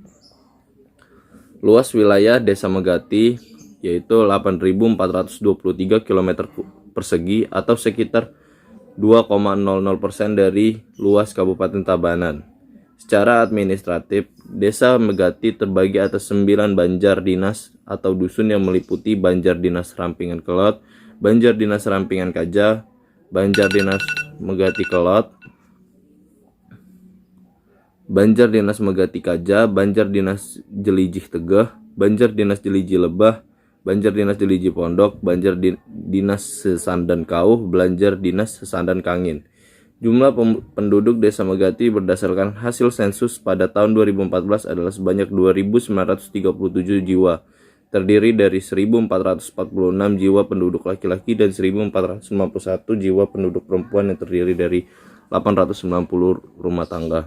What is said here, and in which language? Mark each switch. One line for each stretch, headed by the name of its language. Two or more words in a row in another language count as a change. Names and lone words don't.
Indonesian: Luas wilayah Desa Megati yaitu 8.423 km persegi atau sekitar 2,00% dari luas Kabupaten Tabanan. Secara administratif, Desa Megati terbagi atas 9 banjar dinas atau dusun yang meliputi Banjar Dinas Rampingan Kelot, Banjar Dinas Rampingan Kaja, Banjar Dinas Megati Kelot, Banjar Dinas Megati Kaja, Banjar Dinas Jelijih Tegeh, Banjar Dinas Jelijih Lebah, Banjar Dinas Jelijih Pondok, Banjar Dinas Sesandan Kauh, Banjar Dinas Sesandan Kangin. Jumlah penduduk Desa Megati berdasarkan hasil sensus pada tahun 2014 adalah sebanyak 2.937 jiwa, terdiri dari 1.446 jiwa penduduk laki-laki dan 1.491 jiwa penduduk perempuan yang terdiri dari 890 rumah tangga.